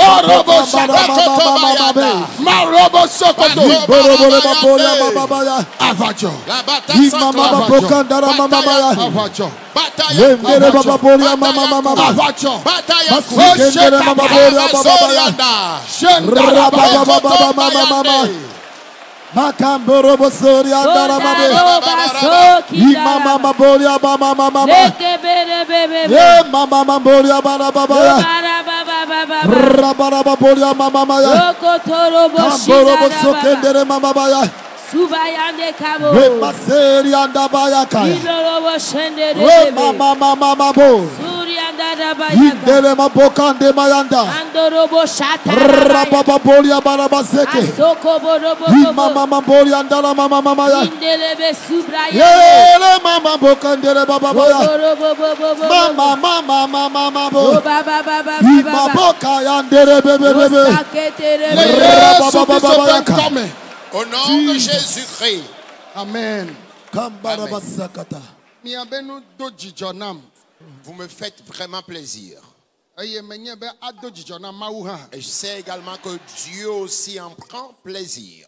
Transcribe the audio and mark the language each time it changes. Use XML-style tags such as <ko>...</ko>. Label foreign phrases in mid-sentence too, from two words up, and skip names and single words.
<fr>La bataille s'enclenche. Makamboro bosori andara mabe. Imama maboria mama mama. Ye mama maboria bara baba. Rabara maboria mama mama. Kamboro bosokendere mama baba. Subayande kabo. We maseri andabaya kaya. We mama mama mabo. Indele mabokande mayanda. Andorobo shata. Rababa bolia barabaseke. Mama mambolia andala mama mama ya. Indelebe subraya. Yele mama bokandele baba baya. Mama mama mama mabo. Baba baba baba. Boka yandere bebe bebe. Au nom de Jésus-Christ. Amen. Vous me faites vraiment plaisir. Et je sais également que Dieu aussi en prend plaisir.</fr>